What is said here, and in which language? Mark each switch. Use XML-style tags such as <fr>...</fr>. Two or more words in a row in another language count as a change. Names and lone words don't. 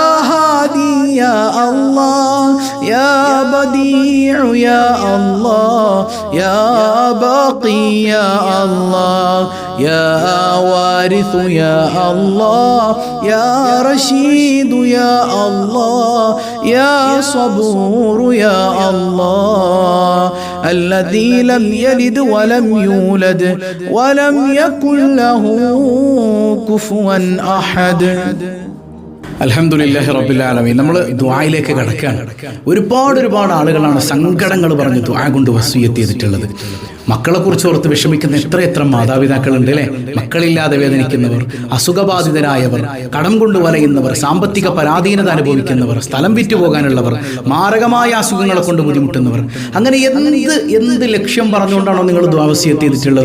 <ar>هادي يا الله يا بديع يا الله يا باقي يا الله يا وارث يا الله يا رشيد يا الله يا صبور يا الله الذي لم يلد ولم يولد ولم يكن له كفوا أحد. الحمد لله رب العالمين.</ar> <ml>നമ്മൾ ദുആയിലേക്ക് കടക്കുകയാണ്. ഒരുപാട് ആളുകളാണ് സങ്കടങ്ങൾ പറഞ്ഞ് ദുആ കൊണ്ട് വസിയ്യത്ത് ചെയ്തിട്ടുള്ളത്. മക്കളെക്കുറിച്ച് ഓർത്ത് വിഷമിക്കുന്ന എത്ര മാതാപിതാക്കളുണ്ട് അല്ലേ? മക്കളില്ലാതെ വേദനിക്കുന്നവർ, അസുഖബാധിതരായവർ, കടം കൊണ്ട് വലയുന്നവർ, സാമ്പത്തിക പരാധീനത അനുഭവിക്കുന്നവർ, സ്ഥലം വിറ്റുപോകാനുള്ളവർ, മാരകമായ അസുഖങ്ങളെ കൊണ്ട് ബുദ്ധിമുട്ടുന്നവർ, അങ്ങനെ എന്ത് ലക്ഷ്യം പറഞ്ഞുകൊണ്ടാണോ നിങ്ങൾ ദുആ വസിയ്യത്ത് ചെയ്തിട്ടുള്ളത്?</ml>